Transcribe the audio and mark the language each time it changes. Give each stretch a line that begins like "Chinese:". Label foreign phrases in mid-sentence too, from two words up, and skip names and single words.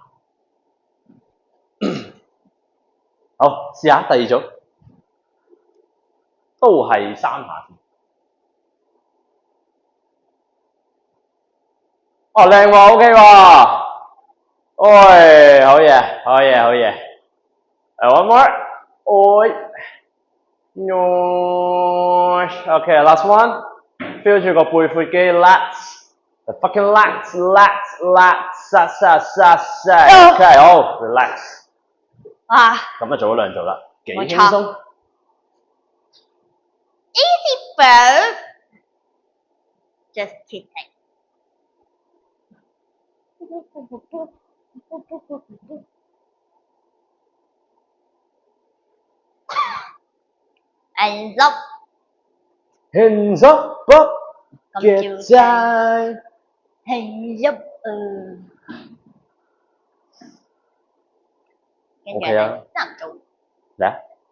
Cantonese: 好，試下第2組，都係3下先。哦，靚喎 ，OK 喎。喂，好嘢。
English: One more。OK， last one。feel
Cantonese: 住個背闊肌
English: ，lats。The fucking lats。OK， 好 ，relax。哇！
Cantonese: 咁就做咗2組啦，幾輕鬆。
English: Easy bird。Just kidding。 Hands up, get down。 Hands up。
Cantonese: OK 啊。差唔多。嚟啊！